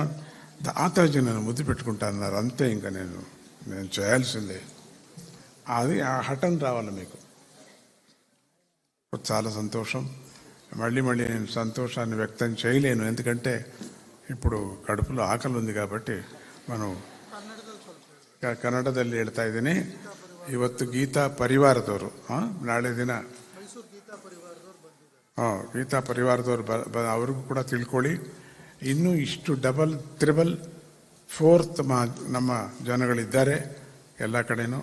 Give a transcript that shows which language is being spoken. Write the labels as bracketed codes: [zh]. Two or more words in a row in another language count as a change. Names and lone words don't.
[te] తాతాజీ నన్ను ముద్దు పెట్టుకుంటానన్నారు, అంతే. ఇంకా నేను చేయాల్సిందే. అది ఆ హఠం రావాలి మీకు. చాలా సంతోషం. మళ్ళీ నేను సంతోషాన్ని వ్యక్తం చేయలేను, ఎందుకంటే ఇప్పుడు కడుపులో ಆಕలి ఉంది కాబట్టి. [kn] మనం ಕನ್ನಡದಲ್ಲಿ ಹೇಳ್ತಾ ಇದ್ದೀನಿ. ಇವತ್ತು ಗೀತಾ ಪರಿವಾರದವರು, ನಾಳೆ ದಿನ ಗೀತಾ ಪರಿವಾರದವರು ಅವ್ರಿಗೂ ಕೂಡ ತಿಳ್ಕೊಳ್ಳಿ. ಇನ್ನೂ ಇಷ್ಟು [en] double, triple, 4th [kn] ನಮ್ಮ ಜನಗಳಿದ್ದಾರೆ ಎಲ್ಲ ಕಡೆನೂ.